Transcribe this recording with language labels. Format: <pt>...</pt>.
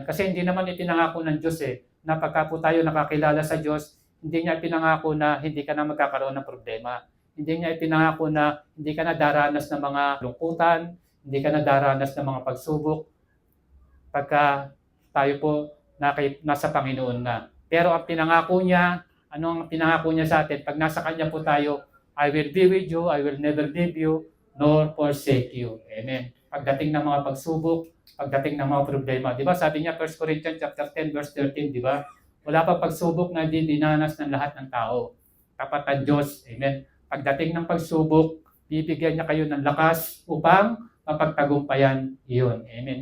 <tl>Kasi hindi naman ipinangako ng Diyos na pagka po tayo nakakilala sa Diyos, hindi niya ipinangako na hindi ka na magkakaroon ng problema. Hindi niya ipinangako na hindi ka na daranas ng mga lungkutan, hindi ka na daranas ng mga pagsubok pagka tayo po nasa Panginoon na. Pero ang pinangako niya, ano ang pinangako niya sa atin? Pag nasa Kanya po tayo,</tl> <en>I will be with you, I will never leave you, nor forsake you. Amen.</en> <tl>Pagdating ng mga pagsubok, pagdating ng mga problema. Di ba? Sabi niya, 1 Corinthians chapter 10, verse 13, di ba? Wala pa pagsubok na hindi dinanas ng lahat ng tao. Tapat ang Diyos. Amen. Pagdating ng pagsubok, bibigyan niya kayo ng lakas upang mapagtagumpayan iyon. Amen.</tl>